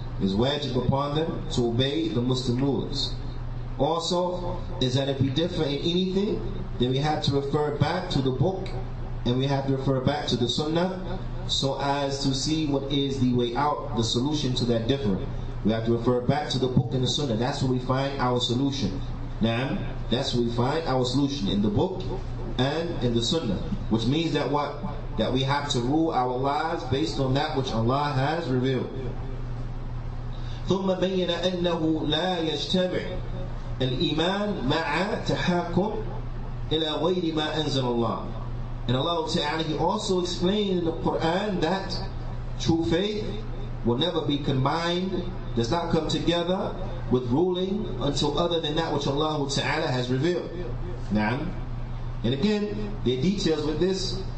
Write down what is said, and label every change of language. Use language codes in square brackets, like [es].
[en] It is wajib upon them to obey the Muslim rulers. Also is that if we differ in anything, then we have to refer back to the book and we have to refer back to the sunnah so as to see what is the way out, the solution to that difference. We have to refer back to the book and the sunnah. That's where we find our solution. Now, that's where we find our solution, in the book and in the sunnah. Which means that what? That we have to rule our lives based on that which Allah has revealed. [ar] ثم بين أنه لا يجتمع الإيمان مع تحاكم إلى غير ما أنزل الله. [en] And Allah Ta'ala, He also explained in the Qur'an that true faith will never be combined, does not come together with ruling until other than that which Allah Ta'ala has revealed. Now, and again, there are details with this.